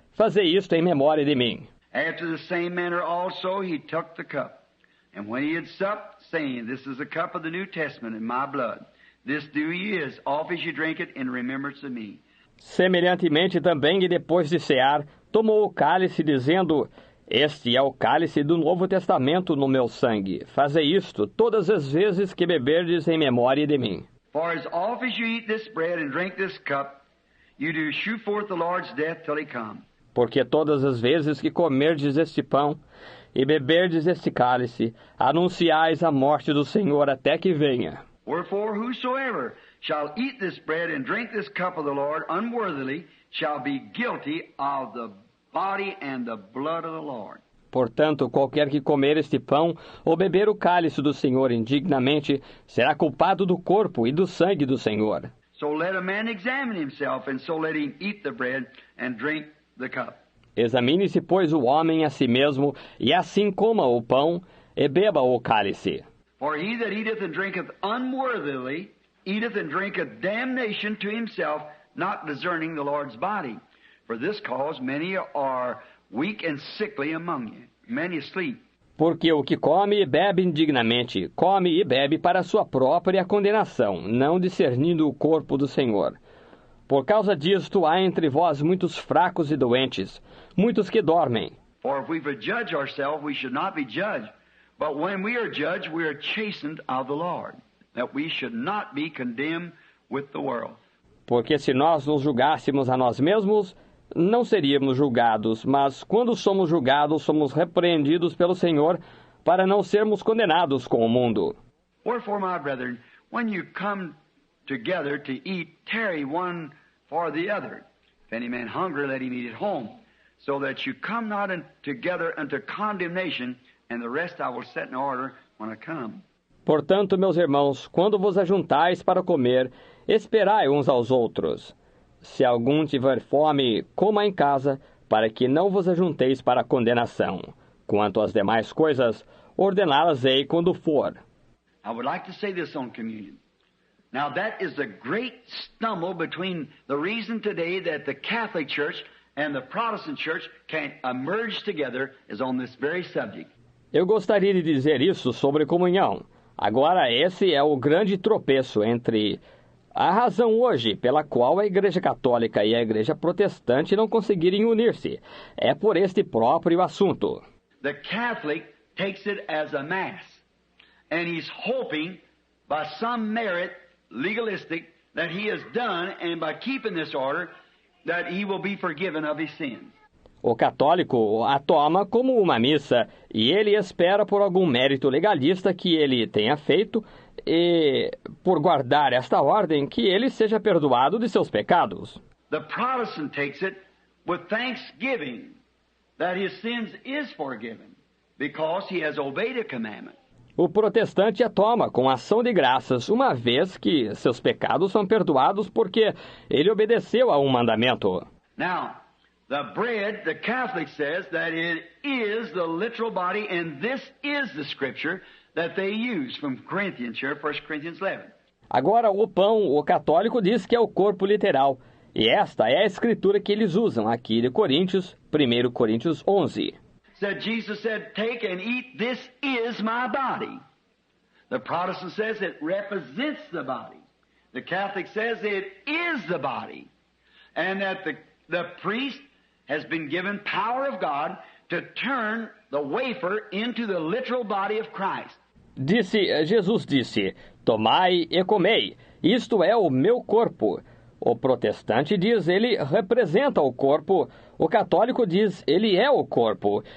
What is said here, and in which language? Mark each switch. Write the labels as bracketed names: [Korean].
[Portuguese] Fazei isto em memória de mim. [English] After the same manner also he took the cup. And when he had supped, saying, This is the cup of the New Testament in my blood. This do ye as oft as you drink it in remembrance of me. [Portuguese] Semelhantemente também, e depois de cear, tomou o cálice, dizendo, Este é o cálice do Novo Testamento no meu sangue. Fazei isto todas as vezes que beberdes em memória de mim. [English] For as oft as you eat this bread and drink this cup, you do shew forth the Lord's death till he come. [Portuguese] Porque todas as vezes que comerdes este pão e beberdes este cálice, anunciais a morte do Senhor até que venha. [English] Wherefore whosoever shall eat this bread and drink this cup of the Lord unworthily shall be guilty of the body and the blood of the Lord. [Portuguese] Portanto, qualquer que comer este pão ou beber o cálice do Senhor indignamente, será culpado do corpo e do sangue do Senhor. [English] So let a man examine himself, and so let him eat the bread and drink the cup. [Portuguese] Examine-se, pois, o homem a si mesmo, e assim coma o pão e beba o cálice. [English] For he that eateth and drinketh unworthily, eateth and drinketh damnation to himself, not discerning the Lord's body. For this cause many are weak and sickly among you, many asleep. [Portuguese] Porque o que come e bebe indignamente, come e bebe para sua própria condenação, não discernindo o corpo do Senhor. Por causa disto há entre vós muitos fracos e doentes, muitos que dormem. [English] For if we would judge ourselves, we should not be judged. But when we are judged, we are chastened of the Lord, that we should not be condemned with the world. [Portuguese] Porque se nós nos julgássemos a nós mesmos, não seríamos julgados, mas quando somos julgados, somos repreendidos pelo Senhor para não sermos condenados com o mundo. [English] Wherefore, my brethren, when you come together to eat, tarry one for the other. If any man hungry, let him eat at home, so that you come not together unto condemnation, and the rest I will set in order when I come. [Portuguese] Portanto, meus irmãos, quando vos ajuntais para comer, esperai uns aos outros. Se algum tiver fome, coma em casa, para que não vos ajunteis para a condenação. Quanto às demais coisas, ordená-las-ei quando for. [English] I would like to say this on communion. Now that is the great stumble between the reason today that the Catholic Church and the Protestant Church can emerge together is on this very subject. [Portuguese] Eu gostaria de dizer isso sobre comunhão. Agora, esse é o grande tropeço entre a razão hoje pela qual a Igreja Católica e a Igreja Protestante não conseguirem unir-se. É por este próprio assunto. [English] The Catholic takes it as a mass, and he's hoping by some merit, legalistic, that he has done, and by keeping this order, that he will be forgiven of his sins. [Portuguese] O católico a toma como uma missa e ele espera por algum mérito legalista que ele tenha feito e, por guardar esta ordem, que ele seja perdoado de seus pecados. [English] The Protestant takes it with thanksgiving that his sins is forgiven because he has obeyed a commandment. [Portuguese] O protestante a toma com ação de graças, uma vez que seus pecados são perdoados porque ele obedeceu a um mandamento. [English] Now, the bread, the Catholic says that it is the literal body, and this is the scripture that they use from Corinthians here, 1 Corinthians 11. [Portuguese] Agora, o pão, o católico diz que é o corpo literal. E esta é a escritura que eles usam aqui de Coríntios, 1 Coríntios 11. [English] Jesus said, take and eat, this is my body. The Protestant says it represents the body. The Catholic says it is the body. And that the priest has been given power of God to turn the wafer into the literal body of Christ. [Portuguese] Jesus disse, tomai e comei, isto é o meu corpo. O protestante diz, ele representa o corpo. O católico diz, ele é o corpo.